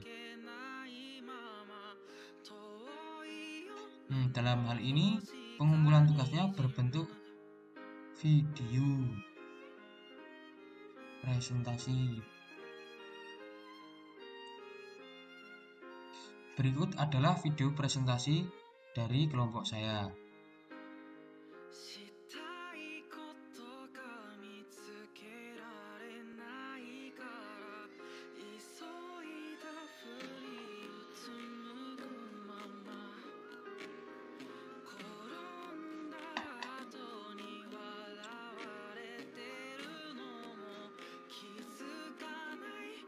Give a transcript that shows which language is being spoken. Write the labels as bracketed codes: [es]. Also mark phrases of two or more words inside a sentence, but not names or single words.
[id] Dalam hal ini, pengumpulan tugasnya berbentuk video. presentasi. Berikut adalah video presentasi dari kelompok saya. [ja] したいことが見つけられないから急いだふりうつむくまま転んだ後に笑われてるのも気づかない